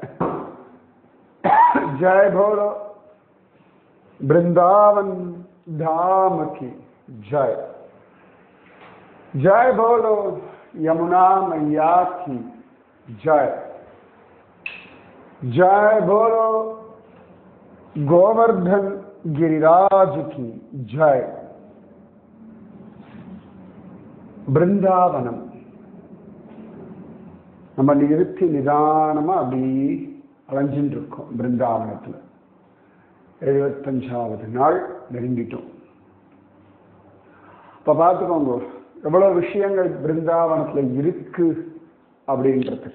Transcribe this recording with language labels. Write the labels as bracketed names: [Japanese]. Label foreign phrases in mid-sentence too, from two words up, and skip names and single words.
[Hindi] जय बोलो वृंदावन धाम की जय। जय बोलो यमुना मैया की जय। जय बोलो गोवर्धन गिरिराज की जय। [Tamil] பிருந்தாவனம் நம்ம நிறுத்தி நிதானமா அப்படி அலைஞ்சிட்டு இருக்கோம். பிருந்தாவனத்துல 75வது நாள் நெருங்கிட்டோம். இப்ப பார்த்துக்கோங்க எவ்வளவு விஷயங்கள் பிருந்தாவனத்துல இருக்கு அப்படின்றதுக்கு.